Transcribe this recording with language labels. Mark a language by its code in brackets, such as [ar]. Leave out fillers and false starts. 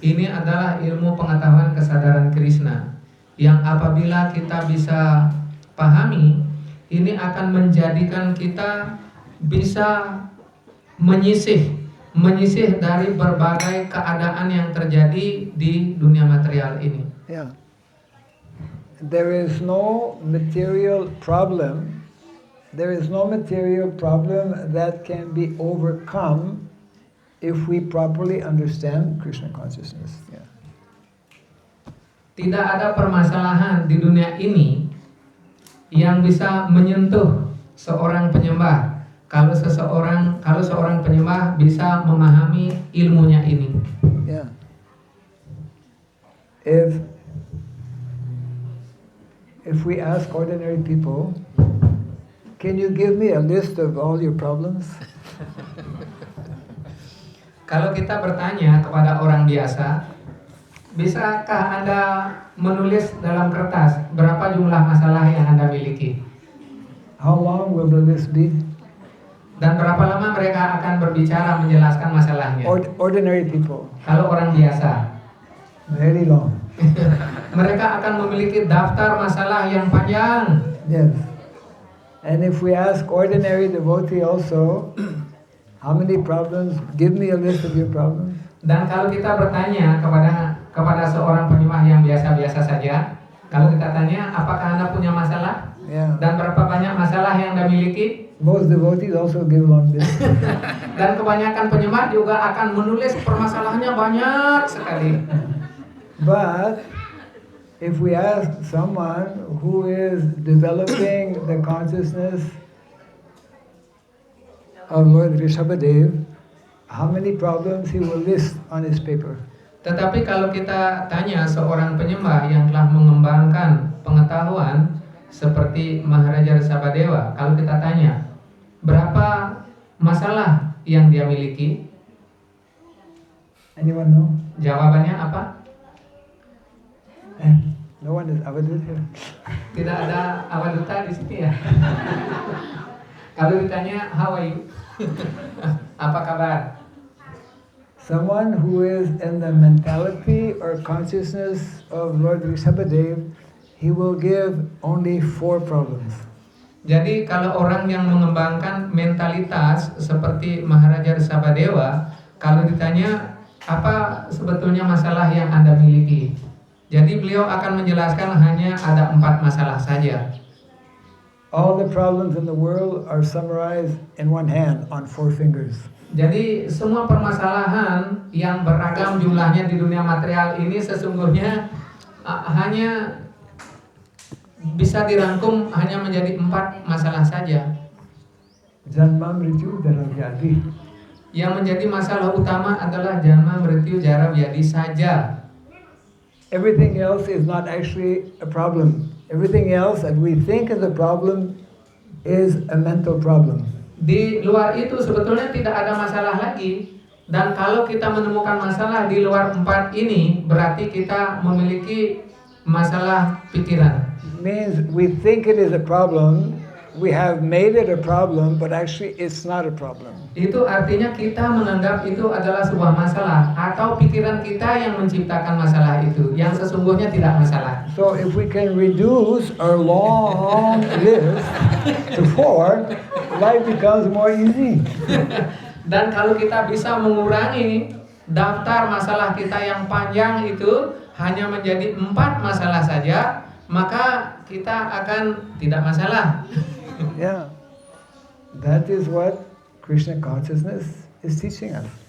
[id] Ini adalah ilmu pengetahuan kesadaran Krishna yang apabila kita bisa pahami, ini akan menjadikan kita bisa menyisih dari berbagai keadaan yang terjadi di dunia material ini. Yeah. [en] There is no material problem. There is no material problem that can be overcome if we properly understand Krishna consciousness. Yeah. [id] Tidak ada permasalahan di dunia ini yang bisa menyentuh seorang penyembah. Kalau seorang penyembah bisa memahami ilmunya ini. Yeah. [en] If we ask ordinary people, can you give me a list of all your problems? [id] Kalau kita bertanya kepada orang biasa, bisakah Anda menulis dalam kertas berapa jumlah masalah yang Anda miliki? [en] How long will the list be? [id] Dan berapa lama mereka akan berbicara menjelaskan masalahnya? [en] Ordinary people. [id] Kalau orang biasa, [en] Very long. [id] mereka akan memiliki daftar masalah yang panjang. [en] Yes. And if we ask ordinary devotee also, how many problems? Give me a list of your problems. [id] Dan kalau kita bertanya kepada seorang penyembah yang biasa-biasa saja, kalau kita tanya, apakah Anda punya masalah? Yeah. Dan berapa banyak masalah yang Anda miliki? [en] Most devotees also give long list. [id] Dan kebanyakan penyembah juga akan menulis permasalahannya banyak sekali. [en] But if we ask someone who is developing the consciousness of Lord Rishabhadev, how many problems he will list on his paper? [id] Tetapi kalau kita tanya seorang penyembah yang telah mengembangkan pengetahuan seperti Maharaja Rishabhadewa, kalau kita tanya berapa masalah yang dia miliki, [en] Anyone know? [id] jawabannya apa? [en] No one is available here. [id] Tidak ada awaduta di sini ya. Kalau ditanya [en] how are you? [id] Apa kabar? [en] Someone who is in the mentality or consciousness of Lord Rishabhadev, he will give only 4 problems. [id] Jadi kalau orang yang mengembangkan mentalitas seperti Maharaja Rishabhadewa, kalau ditanya apa sebetulnya masalah yang Anda miliki, jadi beliau akan menjelaskan hanya ada 4 masalah saja. [en] All the problems in the world are summarized in one hand on 4 fingers. [id] Jadi semua permasalahan yang beragam jumlahnya di dunia material ini sesungguhnya hanya bisa dirangkum hanya menjadi 4 masalah saja. [sa] Janma mrityu jara vyadhi. [id] Yang menjadi masalah utama adalah janma mrityu jara vyadhi saja. [en] Everything else is not actually a problem. Everything else that we think is a problem is a mental problem. [id] Di luar itu sebetulnya tidak ada masalah lagi. Dan kalau kita menemukan masalah di luar 4 ini, berarti kita memiliki masalah pikiran. [en] Means we think it is a problem, we have made it a problem, but actually it's not a problem. [id] Itu artinya kita menganggap itu adalah sebuah masalah, atau pikiran kita yang menciptakan masalah itu, yang sesungguhnya tidak masalah. [en] So if we can reduce our long list to 4, life becomes more easy. [id] Dan kalau kita bisa mengurangi daftar masalah kita yang panjang itu hanya menjadi 4 masalah saja, maka kita akan tidak masalah. [en] Yeah, that is what Krishna consciousness is teaching us.